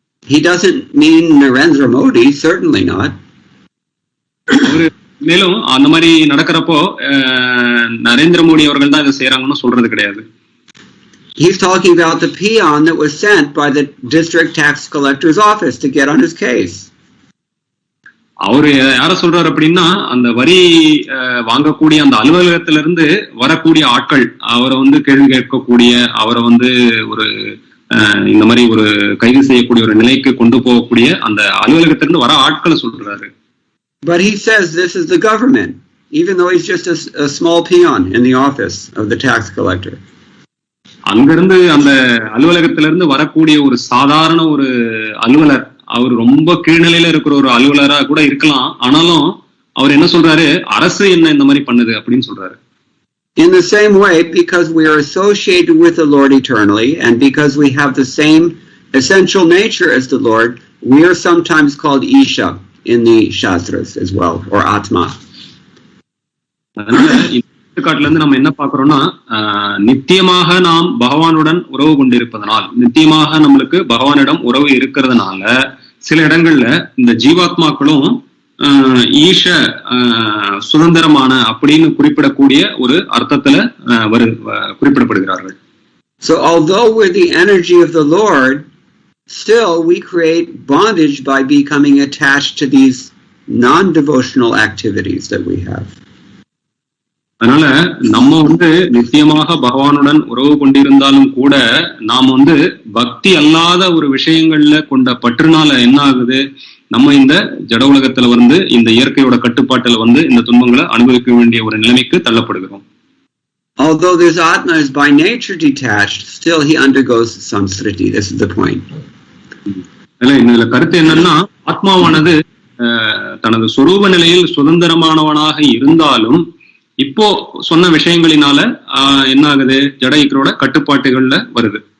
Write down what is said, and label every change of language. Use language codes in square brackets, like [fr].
[en] He doesn't mean Narendra Modi, certainly not. [ta] மேலும் அந்த மாதிரி நடக்கிறப்போ நரேந்திர மோடி அவர்கள் தான் இதை செய்யறாங்கன்னு சொல்றது கிடையாது. [en] He's talking about the peon that was sent by the district tax collector's office to get on his case. [ta] அவரு யார சொல்றாரு அப்படின்னா, அந்த வரி வாங்கக்கூடிய அந்த அலுவலகத்திலிருந்து வரக்கூடிய ஆட்கள் அவரை கேள்வி கேட்கக்கூடிய, அவரை ஒரு இந்த மாதிரி ஒரு கைது செய்யக்கூடிய ஒரு நிலைக்கு கொண்டு போகக்கூடிய அந்த அலுவலகத்திலிருந்து வர ஆட்களை சொல்றாரு. [en] But he says this is the government, even though he's just a small peon in the office of the tax collector. [ta] அங்கிருந்து அந்த அலுவலகத்திலிருந்து வரக்கூடிய ஒரு சாதாரண ஒரு அலுவலர், அவர் ரொம்ப கீழ்நிலையில இருக்கிற ஒரு அலுவலரா கூட இருக்கலாம், ஆனாலும் அவர் என்ன சொல்றாரு, அரசு என்ன இந்த மாதிரி பண்ணுது அப்படின்னு சொல்றாரு. [en] In the same way, because we are associated with the Lord eternally, and because we have the same essential nature as the Lord, we are sometimes called Isha in the Shastras as well, or Atma. [ta] அதனால இந்த காட்டுல இருந்து நம்ம என்ன பாக்குறோம்னா, நித்தியமாக நாம் பகவானுடன் உறவு கொண்டிருப்பதனால், நித்தியமாக நம்மளுக்கு பகவானிடம் உறவு இருக்கிறதுனால சில இடங்கள்ல இந்த ஜீவாத்மாக்களும் ஈஷ சுதந்திரமான அப்படின்னு குறிப்பிடக்கூடிய ஒரு அர்த்தத்துல குறிப்பிடப்படுகிறார்கள். [en] So although we're the energy of the Lord, still we create bondage by becoming attached to these non-devotional activities that we have. [ta] அதனால நம்ம நித்தியமாக பகவானுடன் உறவு கொண்டிருந்தாலும் கூட நாம் பக்தி அல்லாத ஒரு விஷயங்கள்ல கொண்ட பற்றுனால என்ன ஆகுது, நம்ம இந்த ஜட உலகத்துல இந்த இயற்கையோட கட்டுப்பாட்டுல இந்த துன்பங்களை அனுபவிக்க வேண்டிய ஒரு நிலைமைக்கு தள்ளப்படுகிறோம். [en] Although this Atma is by nature detached, still he undergoes samsriti. This is the point. [ta] இதுல கருத்து என்னன்னா, ஆத்மாவானது தனது சொரூப நிலையில் சுதந்திரமானவனாக இருந்தாலும் இப்போ சொன்ன விஷயங்களினால என்ன ஆகுது, ஜட ஈக்கரோட கட்டுப்பாட்டுகள்ல வருது.